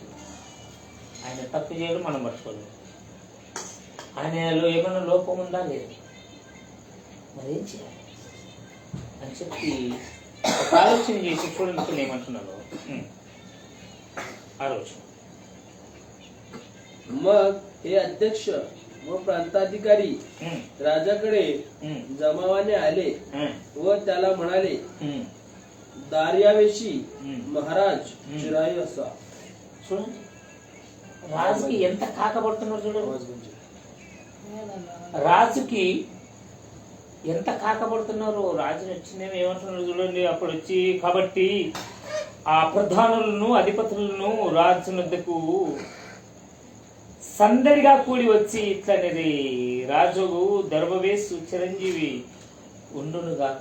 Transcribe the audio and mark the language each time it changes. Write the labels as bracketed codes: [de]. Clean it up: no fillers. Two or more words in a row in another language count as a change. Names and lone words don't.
[te] ఆయన తప్పు చేయడం మనం పట్టుకోలేదు. ఆయనలో ఏమైనా లోపం ఉందా లేదు, మరేం చేయాలి అని చెప్పి ఒక ఆలోచన చేసి చూడండి ఏమంటున్నాను. ఆలోచన [mr] मग हे अध्यक्ष व प्रांताधिकारी राजाकडे जमावाने आले व त्याला म्हणाले, दार्यावेशी महाराज चिराई असा. [te] చూడండి రాజుకి ఎంత కాకపడుతున్నారు. చూడండి రాజుకి ఎంత కాకపడుతున్నారు. రాజుని వచ్చిందేమో ఏమంటున్నారు చూడండి. అప్పుడు వచ్చి కాబట్టి ఆ ప్రధానులను అధిపతులను రాజు వద్దకు సందడిగా కూడి వచ్చి ఇట్లనేది, రాజు దర్భవేసు చిరంజీవి ఉండునుగాక.